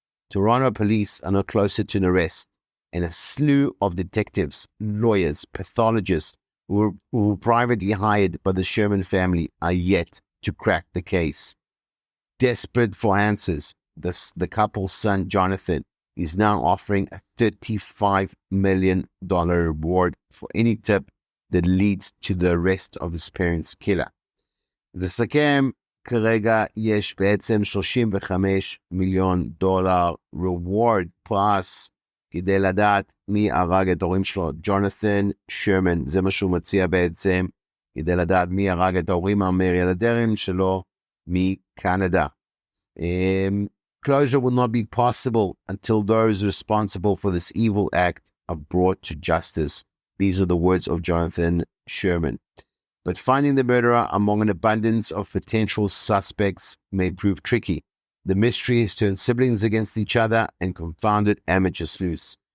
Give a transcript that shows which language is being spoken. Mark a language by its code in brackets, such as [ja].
[en] Toronto police are now closer to an arrest, and a slew of detectives, lawyers, pathologists who were privately hired by the Sherman family are yet to crack the case. Desperate for answers, the couple's son, Jonathan, is now offering a $35 million reward for any tip that leads to the arrest of his parents' killer. [he] לשכם, כרגע יש בעצם $35 מיליון reward פרס כדי לדעת מי הרג את ההורים שלו. ג'ונתן שרמן, זה מה שהוא מציע בעצם, כדי לדעת מי הרג את ההורים המיליארדרים שלו מקנדה. [en] Closure will not be possible until those responsible for this evil act are brought to justice. These are the words of Jonathan Sherman. But finding the murderer among an abundance of potential suspects may prove tricky. The mystery has turned siblings against each other and confounded amateur sleuths.